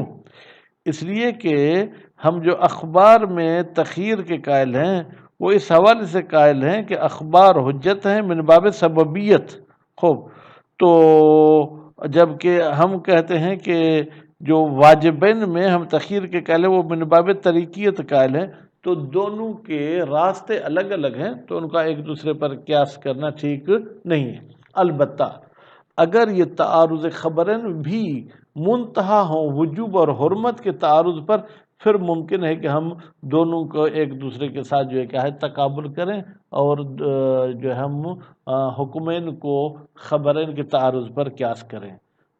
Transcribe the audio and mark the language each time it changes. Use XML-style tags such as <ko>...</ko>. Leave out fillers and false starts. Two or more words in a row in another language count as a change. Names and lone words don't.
<ur>اس لیے کہ ہم جو اخبار میں تخییر کے قائل ہیں وہ اس حوالے سے قائل ہیں کہ اخبار حجت ہیں</ur> <ar>من باب سببیت۔</ar> <ur>خوب، تو جبکہ ہم کہتے ہیں کہ جو واجبین میں ہم تخییر کے قائل ہیں وہ</ur> <ar>من باب طریقیت</ar> <ur>قائل ہیں، تو دونوں کے راستے الگ الگ ہیں، تو ان کا ایک دوسرے پر قیاس کرنا ٹھیک نہیں ہے۔ البتہ اگر یہ تعارض خبریں بھی منتہا ہوں وجوب اور حرمت کے تعارض پر، پھر ممکن ہے کہ ہم دونوں کو ایک دوسرے کے ساتھ جو ہے کیا ہے تقابل کریں، اور جو ہم حکمین کو خبرین کے تعارض پر قیاس کریں۔</ur>